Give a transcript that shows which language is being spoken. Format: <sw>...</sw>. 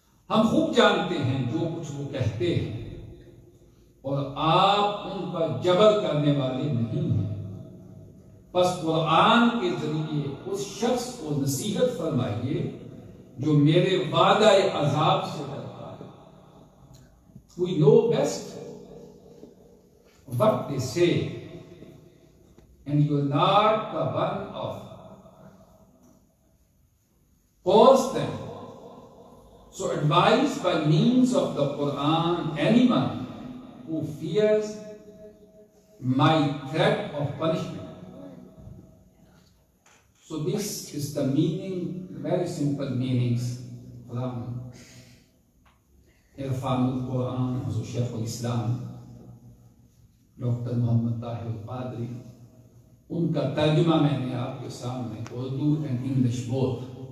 <ur>ہم خوب جانتے ہیں جو کچھ وہ کہتے ہیں اور آپ ان پر جبر کرنے والے نہیں ہیں، بس قرآن کے ذریعے اس شخص کو نصیحت فرمائیے جو میرے وعدہ عذاب سے ڈرتا ہے.</ur> <en>We know best what they say and you are not the one of cause them. So advise by means of the Quran anyone who fears my threat of punishment. So this is the meaning, very simple meanings from Irfan al-Quran, so Shaykh al-Islam doctor Muhammad Tahir al-Qadri,</en> <ur>ان کا ترجمہ میں نے آپ کے سامنے Urdu and English both.</ur>